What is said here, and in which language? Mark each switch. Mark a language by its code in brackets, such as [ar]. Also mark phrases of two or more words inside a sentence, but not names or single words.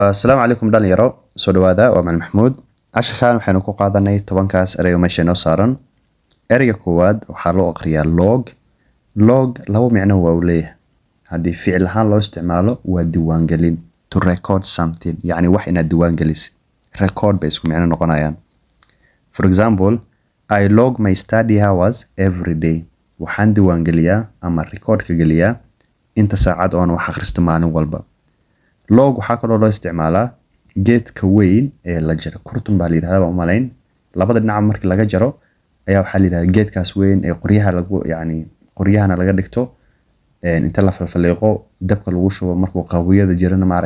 [ar] السلام عليكم [so] dhalinyaro soo dhawaada waa Macalin Maxmuud casharkan waxaynu ku qaadanay 10kaas eray oo meesha noo saaran erayga koowaad waxaa loo aqriyaa log laba macno waa uu leeyahay haddii ficil ahaan loo isticmaalo waa diiwaan gelin [en] to record something [so] yani wax inaad diiwaan gelisid record bay isku macno noqonayaan [en] for example I log my study hours every day [so] waxaan diiwaan geliyaa ama record ka geliyaa inta saacad oo aan wax akhristo maalin walba log waxaa kaloo loo isticmaalaa geedka weyn ee la jaro kurtun baa la yiraahdaa uma malayn labada dhinac markii laga jaro ayaa waxaa la yiraahdaa geedkaas weyn ee qoryahana laga dhigto inta la falfaleeqo dabka lagu shubo markuu qawiyada jirana ma